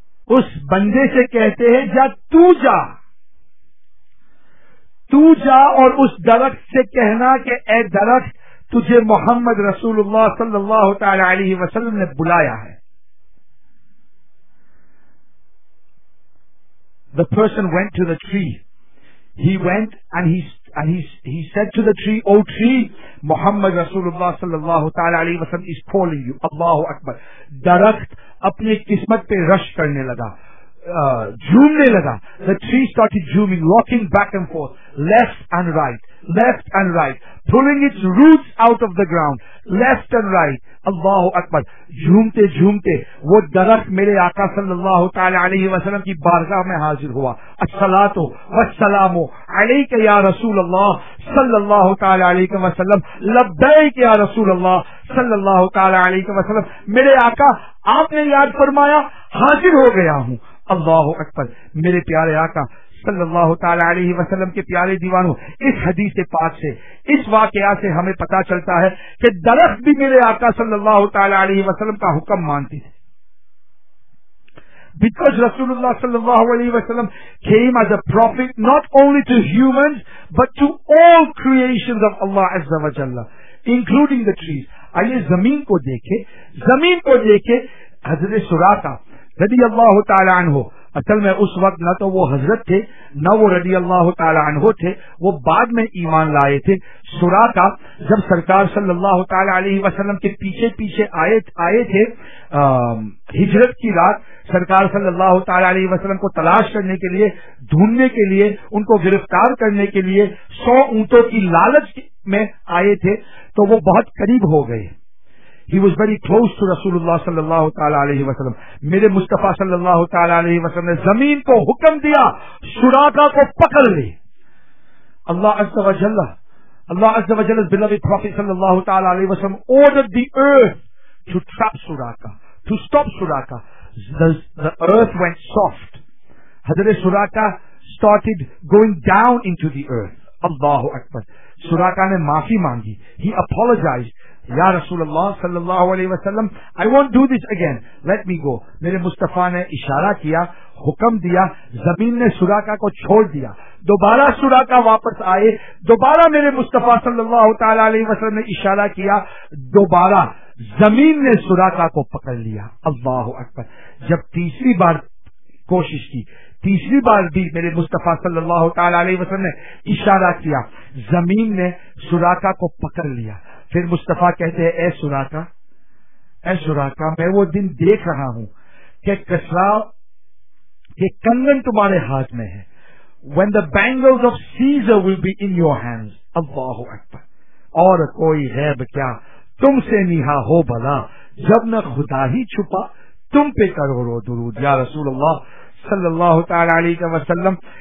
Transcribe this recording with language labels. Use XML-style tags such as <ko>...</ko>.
<ur>اس بندے سے کہتے ہیں جا, تو جا, تو جا, اور اس درخت سے کہنا کہ اے درخت, تجھے محمد رسول اللہ صلی اللہ تعالی علیہ وسلم نے بلایا ہے.</ur> <en>The person went to the tree. He went and he said to the tree, O tree, Muhammad رسول اللہ صلی اللہ تعالی علیہ وسلم is calling you.</en> <ur>اللہ اکبر. درخت اپنی قسمت پہ رش کرنے لگا, جھومنے لگا.</ur> <en>The tree started zooming, walking back and forth, left and right, pulling its roots out of the ground, left and right.</en> <ur>اللہ اکبر. جھومتے جھومتے وہ درخت میرے آقا صلی اللہ تعالی علیہ وسلم کی بارگاہ میں حاضر ہوا. الصلاۃ والسلام علیک یا رسول اللہ صلی اللہ تعالی علیہ وسلم, لبیک یا رسول اللہ صلی اللہ تعالی علیہ وسلم, میرے آقا آپ نے یاد فرمایا, حاضر ہو گیا ہوں. اللہ اکبر. میرے پیارے آقا صلی اللہ تعالی علیہ وسلم کے پیارے دیوانوں, اس حدیث پاک سے, اس واقعہ سے ہمیں پتا چلتا ہے کہ درخت بھی میرے آقا صلی اللہ تعالی علیہ وسلم کا حکم مانتی تھی.</ur> <en>Because Rasulullah sallallahu alayhi wa sallam came as a prophet not only to humans but to all creations of Allah azza wa jalla, including the trees.</en> <ur>آئیے زمین کو دیکھے, زمین کو دیکھے. حضرت سراقہ رضی اللہ تعالی عنہ, اصل میں اس وقت نہ تو وہ حضرت تھے نہ وہ رضی اللہ تعالی عنہ تھے, وہ بعد میں ایمان لائے تھے. سراقہ جب سرکار صلی اللہ تعالی علیہ وسلم کے پیچھے پیچھے آئے تھے ہجرت کی رات, سرکار صلی اللہ تعالی علیہ وسلم کو تلاش کرنے کے لیے, ڈھونڈنے کے لیے, ان کو گرفتار کرنے کے لیے 100 اونٹوں کی لالچ میں آئے تھے, تو وہ بہت قریب ہو گئے.</ur> <en>He was very close to Rasulullah sallallahu ta'ala alayhi wa sallam.</en> <ur>میرے مصطفیٰ صلی اللہ تعالی علیہ وسلم نے زمین کو حکم دیا, سراقہ کو پکڑ لے.</ur> <en>اللہ عز و جل, اللہ عز و جل beloved prophet sallallahu ta'ala alayhi wa sallam ordered the earth to trap Suraqa, to stop Suraqa. The earth went soft. حضرت Suraqa started going down into the earth.</en> <ur>اللہ اکبر. سراقہ نے معافی مانگی.</ur> <en>He apologized.</en> <ar>یا رسول اللہ صلی اللہ علیہ وسلم,</ar> <en>I won't do this again, let me go.</en> <ur>میرے مصطفیٰ نے اشارہ کیا, حکم دیا, زمین نے سراقہ کو چھوڑ دیا. دوبارہ سراقہ واپس آئے, دوبارہ میرے مصطفیٰ صلی اللہ تعالی علیہ وسلم نے اشارہ کیا, دوبارہ زمین نے سراقہ کو پکڑ لیا. اللہ اکبر. جب تیسری بار کوشش کی, تیسری بار بھی میرے مصطفیٰ صلی اللہ تعالی علیہ وسلم نے اشارہ کیا, زمین نے سراقہ کو پکڑ لیا. پھر مصطفیٰ کہتے ہیں, اے سراقہ میں وہ دن دیکھ رہا ہوں کہ کسرا کے کنگن تمہارے ہاتھ میں ہے.</ur> <en>When the bangles of Caesar will be in your hands.</en> <ur>اللہ اکبر. اور کوئی غیب کیا تم سے نہا ہو بھلا, جب نہ خدا ہی چھپا تم پہ کرو رو درود. یا رسول اللہ صلی اللہ تعالی علیہ وسلم,</ur>